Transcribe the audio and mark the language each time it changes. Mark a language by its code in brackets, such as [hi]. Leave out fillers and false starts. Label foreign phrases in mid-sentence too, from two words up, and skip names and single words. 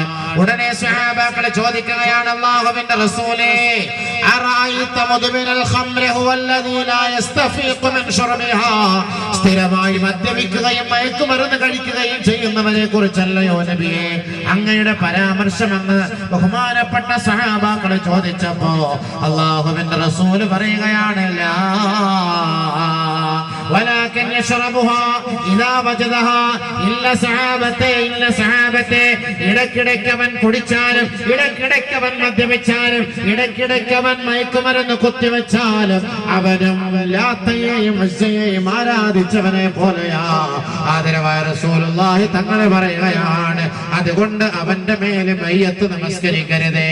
[ml] ഉടനെ സ്വഹാബാക്കളെ ചോദിക്കുകയാണ് അല്ലാഹുവിന്റെ റസൂലേ [ar] أرأيت مدمن الخمر هو الذي لا يستفيق من شربها [ml] സ്ഥിരമായി മദ്യപിക്കുകയും മയക്കുമരുന്ന് കഴിക്കുകയും ചെയ്യുന്നവരെ കുറിച്ചല്ലയോ നബിയെ അങ്ങയുടെ പരാമർശമെന്ന് ബഹുമാനപ്പെട്ട സഹാബാക്കളെ ചോദിച്ചപ്പോ അല്ലാഹുവിന്റെ റസൂൽ പറയുകയാണ് ലാ [ar] ولكن يشربها إذا وجدها إلا [ml] സഹാബത്തെ ഇടക്കിടക്കവൻ കുടിച്ചാലും ഇടക്കിടക്കവൻ മദ്യപിച്ചാലും ഇടക്കിടക്കവൻ മയക്കുമരുന്ന് കുത്തിവെച്ചാലും അവനും ലാത്തയെയും ഉസ്സയെയും ആരാധിച്ചവനെ പോലെയാ. ആദരവായ റസൂലുള്ളാഹി തങ്ങൾ പറയുകയാണ് അതുകൊണ്ട് അവന്റെ മേലെ മയ്യത്ത് നമസ്കരിക്കരുതേ.